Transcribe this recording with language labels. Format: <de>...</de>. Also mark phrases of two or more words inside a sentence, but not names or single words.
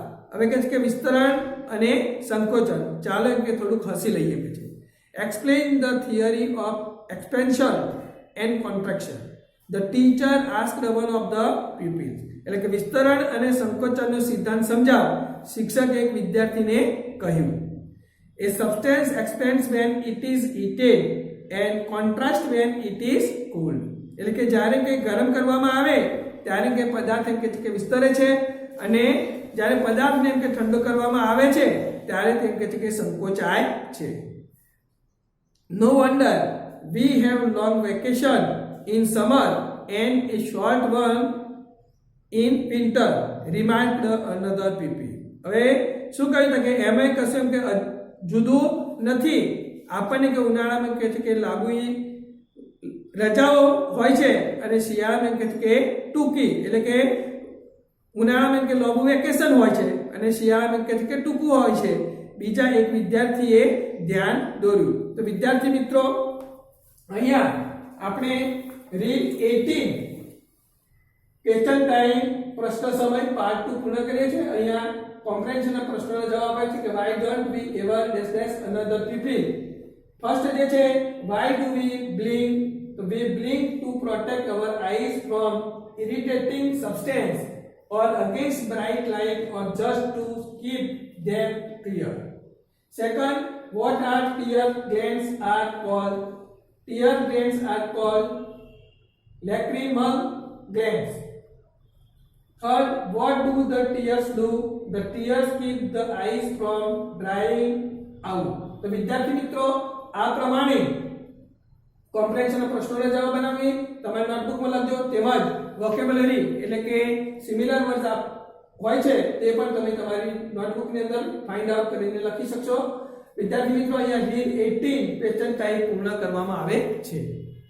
<gu>હવે કહે છે કે વિસ્તરણ અને સંકોચન, ચાલો એમ કે થોડુંક હસી લઈએ કે છે.</gu> <en>explain the theory of expansion and contraction. the teacher asked one of the pupils.</en> <gu>એટલે કે વિસ્તરણ અને સંકોચનનો સિદ્ધાંત સમજાવ, શિક્ષકે એક વિદ્યાર્થીને કહ્યું.</gu> <en>A substance expands when it is heated and contracts when it is cooled.</en> <gu>એટલે કે જ્યારે કે ગરમ કરવામાં આવે ત્યારે કે પદાર્થ એમ કે વિસ્તરે છે, અને જ્યારે પદાર્થને એમ કે ઠંડો કરવામાં આવે છે ત્યારે તેમ કે સંકોચાય છે.</gu> <en>No wonder we have long vacation in summer and a short one in winter, remarked another pupil.</en> <gu>હવે શું કહ્યું કે એમાં કશું એમ કે જુદું નથી. આપણને કે ઉનાળામાં કહે છે કે લાંબી રજાઓ હોય છે અને શિયાળામાં કહે છે કે ટૂંકી, એટલે કે ઉનાળામાં કે લાંબુ વેકેશન હોય છે અને શિયાળામાં કહે છે કે ટૂંકું હોય છે. બીજા એક વિદ્યાર્થીએ ધ્યાન દોર્યું. તો વિદ્યાર્થી મિત્રો અહીંયા આપણે</gu> <en>read 18 question time</en> <gu>પ્રશ્ન સમય પાર્ટ 2 પૂર્ણ કરીએ છીએ. અહીંયા કોમ્પ્રેહેન્શનના પ્રશ્નોનો જવાબ આપે છે કે</gu> <en>why don't we ever dash dash another tiffin.</en> <gu>ફર્સ્ટ જે છે</gu> <en>why do we blink, તો we blink to protect our eyes from irritating substance or against bright light or just to keep them clear. Second, what are tear glands are called? Tear glands are called lacrimal glands. Third, what do the tears do? The tears keep the eyes from drying out.</en> <gu>તો વિદ્યાર્થી મિત્રો આ પ્રમાણે કોમ્પ્રેહેન્શનના પ્રશ્નોના જવાબ બનાવી તમારી નોટબુકમાં લખજો. તેમજ વોકેબ્યુલરી એટલે કે</gu> <en>similar words</en> <gu>હોય છે તે પણ તમે તમારી નોટબુકની અંદર</gu> <en>find out</en> <gu>કરીને લખી શકશો. વિદ્યાર્થી મિત્રો અહીંયા</gu> <en>read 18 question type</en> <gu>પૂર્ણ કરવામાં આવે છે.</gu>